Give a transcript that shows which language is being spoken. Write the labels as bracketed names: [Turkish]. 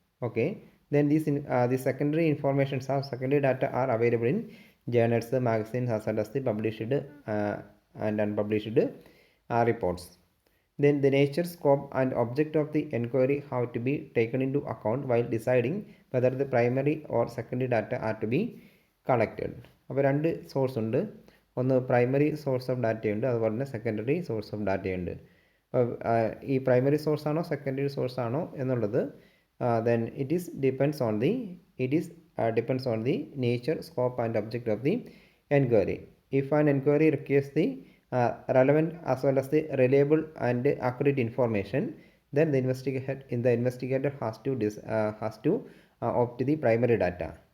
[English] Okay, then the secondary informations or secondary data are available in journals, magazines, as well as the published and unpublished reports. Then the nature, scope and object of the inquiry have to be taken into account while deciding whether the primary or secondary data are to be collected. [Malayalam] അപ്പോൾ രണ്ട് source ഉണ്ട്, ഒന്ന് primary source of ഡാറ്റയുണ്ട്, അതുപോലെ തന്നെ secondary source of ഡാറ്റയുണ്ട്. അപ്പോൾ ഈ പ്രൈമറി സോഴ്സ് ആണോ സെക്കൻഡറി സോഴ്സ് ആണോ എന്നുള്ളത് [English] then it depends on the nature, scope and object of the inquiry. If an inquiry requires the relevant as well as the reliable and accurate information, then the investigator has to opt the primary data.